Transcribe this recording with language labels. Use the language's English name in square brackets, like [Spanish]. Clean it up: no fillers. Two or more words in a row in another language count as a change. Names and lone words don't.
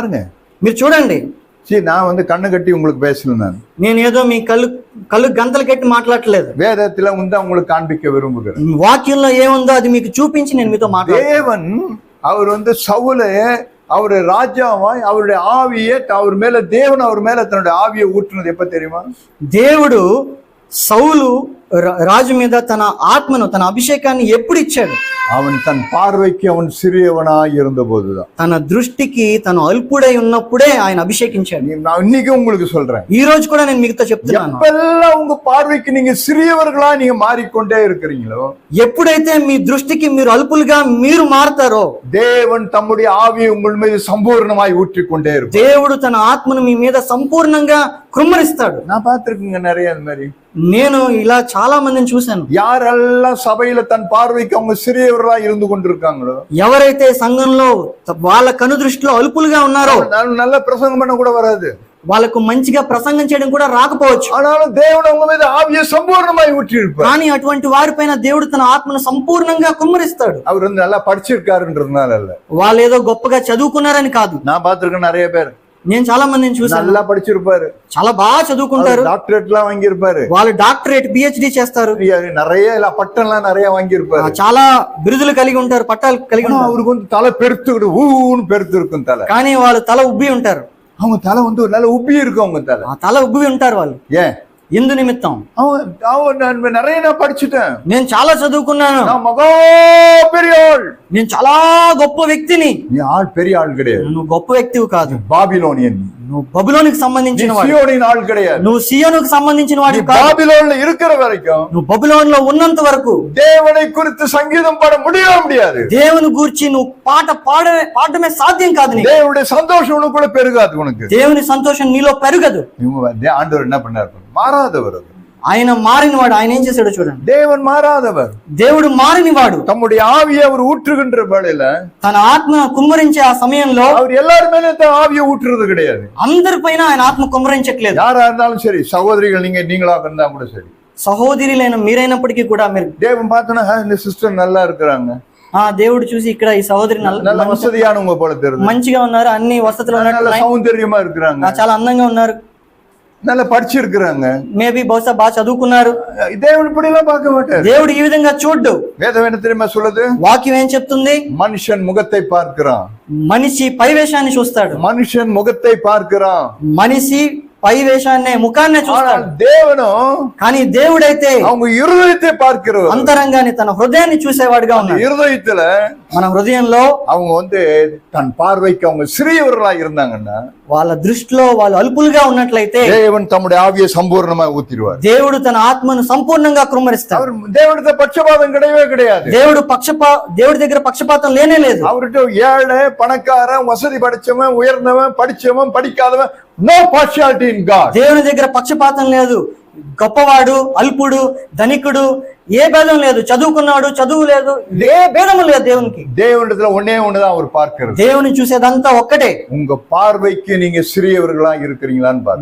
[Tamil] பாருங்க, [Telugu] మీరు చూడండి. [Tamil] சரி, நான் வந்து கண்ணை கட்டி உங்களுக்கு பேசல. [Telugu] నేను ఏదో మీ కళ్ళు గంతలు కట్టి మాట్లాడట్లేదు. [Tamil] வேதத்துல வந்து உங்களுக்கு காண்பிக்க விரும்புகிறேன். [Telugu] వాక్యంలో ఏముందో అది మీకు చూపించి నేను మీతో మాట్లాడతాను. [Tamil] தேவன் அவர் வந்து சவுலை அவரு ராஜாவாய் அவருடைய ஆவியை அவர் மேல தேவன் அவர் மேல தன்னுடைய ஆவியை ஊற்றுனது எப்ப தெரியுமா? [Telugu] దేవుడు సౌలు రాజు మీద తన ఆత్మను, తన అభిషేకాన్ని ఎప్పుడు ఇచ్చాడు? [Tamil] அவன் தன் பார்வைக்கு அவன் சிறியவனாய் இருந்த போதுதான். [Telugu] తన దృష్టికి తను అల్పుడై ఉన్నప్పుడే ఆయన అభిషేకించాడు. [Tamil] நான் இன்னைக்கு உங்களுக்கு சொல்றேன், [Telugu] ఈ రోజు కూడా నేను మీతో చెప్తున్నాను, [Tamil] எப்பெல்லாம் உங்க பார்வைக்கு நீங்க சிறியவர்களா நீங்க மாறிக்கொண்டே இருக்கிறீங்களோ, [Telugu] ఎప్పుడైతే మీ దృష్టికి మీరు అల్పులుగా మీరు మారతారో, [Tamil] தேவன் தம்முடைய ஆவியை உங்கள் மீது சம்பூர்ணமாய் ஊற்றிக்கொண்டே இருப்பார். [Telugu] దేవుడు తన ఆత్మను మీ మీద సంపూర్ణంగా కృమ్మరిస్తాడు. [Tamil] நான் பார்த்திருக்கேங்க நிறைய அந்த மாதிரி. [Telugu] నేను ఇలా చాలా మందిని చూశాను. [Tamil] யாரெல்லாம் சபையில தன் பார்வைக்கு அவங்க சிறியவர்களா இருந்து கொண்டிருக்காங்களோ, [Telugu] ఎవరైతే సంఘంలో వాళ్ళ కను దృష్టిలో అల్పులుగా ఉన్నారో, [Tamil] நல்ல பிரசங்கம் பண்ண கூட வராது, [Telugu] వాళ్ళకు మంచిగా ప్రసంగం చేయడం కూడా రాకపోవచ్చు, [Tamil] ஆனாலும் தேவன் அவங்க மீது ஆவியை சம்பூர்ணமாய் ஊற்றி இருப்பார். [Telugu] కానీ అటువంటి వారిపైన దేవుడు తన ఆత్మను సంపూర్ణంగా కుమ్మరిస్తాడు. [Tamil] அவர் வந்து நல்லா படிச்சிருக்காருன்றதுனால இல்ல, [Telugu] వాళ్ళు ఏదో గొప్పగా చదువుకున్నారని కాదు. [Tamil] நான் பார்த்திருக்கேன் நிறைய பேர் [Telugu] నేను చాలా మందిని చూసాను, [Tamil] நல்லா படிச்சிருப்பாரு, [Telugu] చాలా బాగా చదువుకుంటారు, [Tamil] டாக்டரேட் எல்லாம் வாங்கியிருப்பாரு, [Telugu] వాళ్ళు [English] doctorate PhD [Telugu] చేస్తారు, [Tamil] நிறைய பட்டம்லாம் நிறைய வாங்கியிருப்பாரு, [Telugu] చాలా బిరుదులు కలిగి ఉంటారు, పట్టాలు కలిగి ఉంటారు. [Tamil] அவருக்கு வந்து தலை பெருத்துக்கிட்டு ஊன்னு பெருத்து இருக்கும் தலை, [Telugu] కానీ వాళ్ళు తల ఉబ్బి ఉంటారు. [Tamil] அவங்க தலை வந்து ஒரு நல்ல உப்பி இருக்கும் அவங்க தலை. [Telugu] ఆ తల ఉబ్బి ఉంటారు వాళ్ళు. [Tamil] ஏன்? [Telugu] ఎందు నిమిత్తం? [Tamil] அவன் நிறைய நான் படிச்சுட்டேன், [Telugu] నేను చాలా చదువుకున్నాను, [Tamil] நான் மகா பெரிய ஆள், [Telugu] నేను చాలా గొప్ప వ్యక్తిని. [Tamil] நீ ஆள் பெரிய ஆள் கிடையாது, [Telugu] నువ్వు గొప్ప వ్యక్తివి కాదు, [Tamil] பாபிலோனியன், [Telugu] నువ్వు బబులోనికి సంబంధించిన వాడు, [Tamil] சியோனின் ఆள் கிடையாது, [Telugu] నువ్వు సియోనుకు సంబంధించిన వాడు కాదు. [Tamil] பாபிலோன்ல இருக்கிற வரைக்கும் [Telugu] నువ్వు బబులోన్ లో ఉన్నంత వరకు [Tamil] தேவனை குறித்து சங்கீதம் பாட முடியாது, [Telugu] దేవుని గూర్చి నువ్వు పాడమే సాధ్యం కాదు. నీకు [Tamil] தேவனுடைய சந்தோஷம் உனக்கு கூட பெருகாது, உனக்கு [Telugu] దేవుని సంతోషం నీలో పెరగదు. [Tamil] ஆண்டவர் என்ன பண்ணாரு? மாறாதவர். [Telugu] ఆయన మారినవాడు. ఆయన ఏం చేశాడో చూడండి. [Tamil] தேவன் மாறாதவர், [Telugu] దేవుడు మారినవాడు. [Tamil] தம்முடைய ஆவியை அவர் ஊற்றுகின்ற வேளையில, [Telugu] తన ఆత్మ కుమ్మరించే ఆ సమయంలో [Tamil] அவர் எல்லாரும் மேல ஆவியை ஊற்றுறது கிடையாது, [Telugu] అందరిపైన ఆయన ఆత్మ కుమ్మరించట్లేదు. [Tamil] யாரா இருந்தாலும் சரி, சகோதரிகள் நீங்களா இருந்தா கூட சரி, [Telugu] సహోదరులైన మీరైనప్పటికీ కూడా మీరు [Tamil] தேவன் பார்த்தோன்னா இந்த சிஸ்டர் நல்லா இருக்கிறாங்க, [Telugu] దేవుడు చూసి ఇక్కడ ఈ సహోదరి [Tamil] நல்ல வசதியானவங்க போல தெரியுது, [Telugu] మంచిగా ఉన్నారు, అన్ని వసతులు [Tamil] நல்ல [Telugu] ఉన్నారు, [Tamil] సౌందర్యமா இருக்கிறாங்க, [Telugu] చాలా అందంగా ఉన్నారు, [Tamil] நல்லா படிச்சிருக்கிறாங்க, [Telugu] మేబీ బహుశా బాగా చదువుకున్నారు. [Tamil] தேவன் இப்படி எல்லாம் பார்க்க மாட்டார். [Telugu] దేవుడు ఈ విధంగా చూడ్డు. [Tamil] வேதம் என்ன தெரியுமா சொல்லுது? [Telugu] వాక్యం ఏం చెప్తుంది? [Tamil] மனுஷன் முகத்தை பார்க்கிறான், [Telugu] మనిషి పైవేషాన్ని చూస్తాడు, [Tamil] மனுஷன் முகத்தை பார்க்கிறான், [Telugu] మనిషి పైవేషాన్నే ముఖాన్నే చూస్తాడు. [Tamil] தேவனும் [Telugu] కానీ దేవుడైతే [Tamil] அவங்க இருதயத்தை பார்க்கிறவர், [Telugu] అంతరంగాన్ని, తన హృదయాన్ని చూసేవాడుగా ఉన్నాడు. [Tamil] இருதயத்துல [Telugu] మన హృదయంలో [Tamil] அவங்க வந்து தன் பார்வைக்கு அவங்க சிறியவர்களா இருந்தாங்கன்னா, [Telugu] వాళ్ళ దృష్టిలో వాళ్ళు అల్పులుగా ఉన్నట్లయితే [Tamil] தேவன் தம்முடைய ஆவியை சம்பூர்ணமா ஊத்திடுவார். [Telugu] దేవుడు తన ఆత్మను సంపూర్ణంగా కృమ్మరిస్తాడు. [Tamil] அவர் தேவனுடைய பட்சபாதம் கிடையவே கிடையாது. [Telugu] దేవుడి దగ్గర పక్షపాతం లేనే లేదు. [Tamil] அவர்கிட்ட ஏழை பணக்காரன், வசதி படைச்சவன், உயர்ந்தவன், படிச்சவன், படிக்காதவன், [English] no partiality in God. [Telugu] దేవుని దగ్గర పక్షపాతం లేదు. గొప్పవాడు, అల్పుడు, ధనికుడు, ఏ భేదం లేదు. చదువుకున్నాడు, చదువు లేదు, ఏ భేదము లేదు దేవునికి. [Tamil] தேவனிடத்துல ஒன்னே ஒண்ணுதான் அவர் பார்க்கிறது. [Telugu] దేవుని చూసేదంతా ఒక్కటే. [Tamil] உங்க பார்வைக்கு நீங்க சிறியவர்களா இருக்கிறீங்களான்னு பாருங்க.